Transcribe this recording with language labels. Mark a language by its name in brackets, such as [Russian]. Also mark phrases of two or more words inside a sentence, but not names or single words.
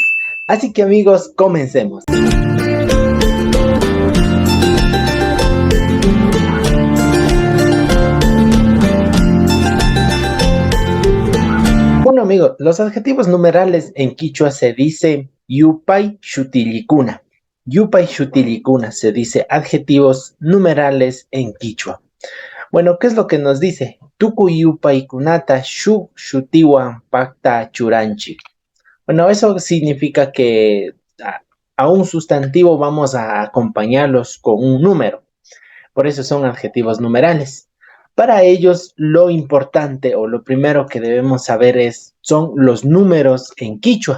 [Spanish] Así que amigos, comencemos. Bueno amigos, los adjetivos numerales en quichua se dice [Quechua] yupay shutilikuna. Yupay shutilikuna [Spanish] se dice adjetivos numerales en quichua. Bueno, ¿qué es lo que nos dice? [Quechua] Tuku yupay kunata shu shutiwan pakta churanchi. [Spanish] Bueno, eso significa que a un sustantivo vamos a acompañarlos con un número. Por eso son adjetivos numerales. Para ellos, lo importante o lo primero que debemos saber son los números en quichua.